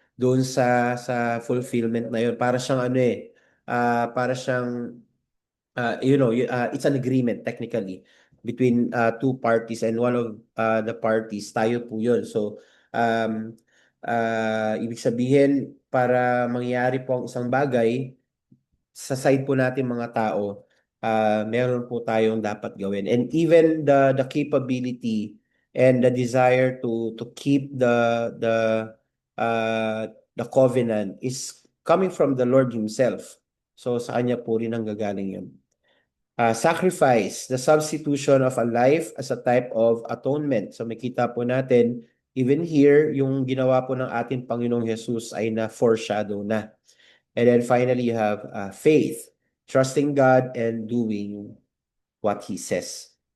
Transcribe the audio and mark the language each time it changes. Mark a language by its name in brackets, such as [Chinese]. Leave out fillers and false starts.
[Filipino] doon sa fulfillment na yun. Para siyang ano para siyang [English] it's an agreement technically between two parties, and one of the parties, [Filipino] tayo po yun. So, um, ibig sabihin, para mangyari po ang isang bagay, sa side po natin mga tao, meron po tayong dapat gawin. [English] And even the capability and the desire to keep the the covenant is coming from the Lord Himself. [Filipino] So sa Kanya po rin ang gagaling yun. [English] Sacrifice, the substitution of a life as a type of atonement. [Filipino] So makita po natin, [English] even here, [Filipino] yung ginawa po ng ating Panginoong Jesus ay na-foreshadow na. [English] And then finally, you have faith, trusting God and doing what He says.